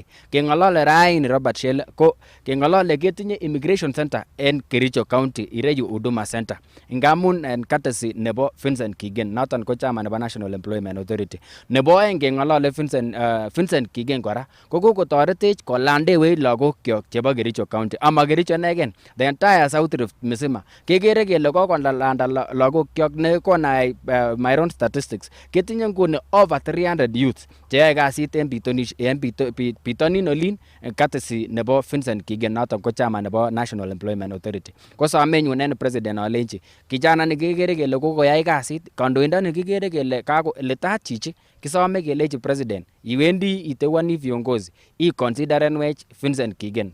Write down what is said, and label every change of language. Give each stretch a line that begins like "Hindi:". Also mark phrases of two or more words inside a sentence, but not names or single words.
Kipsigis: Keng'olole raini Robert Shele ko keng'olole ketinye
English: immigration center
Kipsigis: en Kericho County ireyu Huduma Center ngamun en courtesy nebo Vincent Kigen noton ko chairman nebo National Employment Authority. Nebo oeng keng'olole Vincent Kigen kora ko kokotoretech kolandewech lagokyok chebo Kericho County ama Kericho inegen,
English: the entire South Rift
Kipsigis: mzima kekere kele kokolanda lagokyok ne konai
English: my own statistics
Kipsigis: ketinye nguni
English: over 300 youths
Kipsigis: cheyoe kasit en bitonin olin courtesy nebo Vincent Kigen noton ko chairman nebo National Employment Authority. Ko somenyun en president alenji kijana ni kekere kele kokoyai kasit, kandoindoni kikere kele letat chichi, kisome kelechi president iwendi iteuani viongozi iconsiderenwech Vincent Kigen.